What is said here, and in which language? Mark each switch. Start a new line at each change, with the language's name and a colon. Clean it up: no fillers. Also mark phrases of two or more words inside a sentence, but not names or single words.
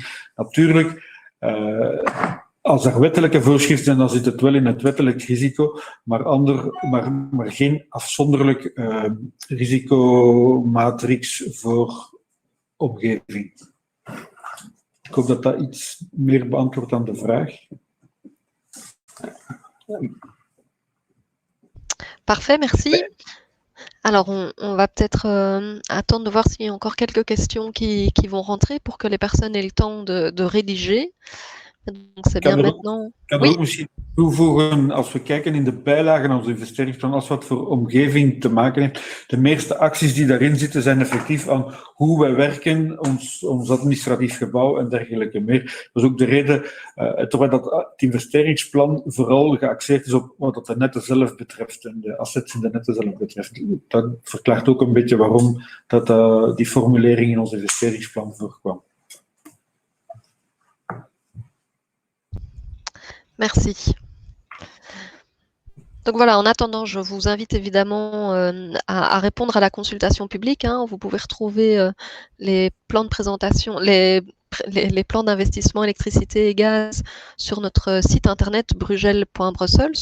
Dutch: Natuurlijk, als er wettelijke voorschriften zijn, dan zit het wel in het wettelijk risico, maar geen afzonderlijk risicomatrix voor omgeving. Ik hoop dat dat iets meer beantwoordt aan de vraag.
French: Parfait, merci. Alors, on va peut-être attendre de voir s'il y a encore quelques questions qui vont rentrer pour que les personnes aient le temps de rédiger. Donc, c'est bien maintenant.
Dutch: Ik kan er ook misschien toevoegen, als we kijken in de bijlagen aan ons investeringsplan, als wat voor omgeving te maken heeft. De meeste acties die daarin zitten zijn effectief aan hoe wij werken, ons administratief gebouw en dergelijke meer. Dat is ook de reden, terwijl dat het investeringsplan vooral geaxeerd is op wat de netten zelf betreft en de assets in de netten zelf betreft. Dat verklaart ook een beetje waarom die formulering in ons investeringsplan voorkwam.
French: Merci. Donc voilà, en attendant, je vous invite évidemment à répondre à la consultation publique. Hein. Vous pouvez retrouver les plans de présentation, les plans d'investissement électricité et gaz sur notre site internet brugel.brussels.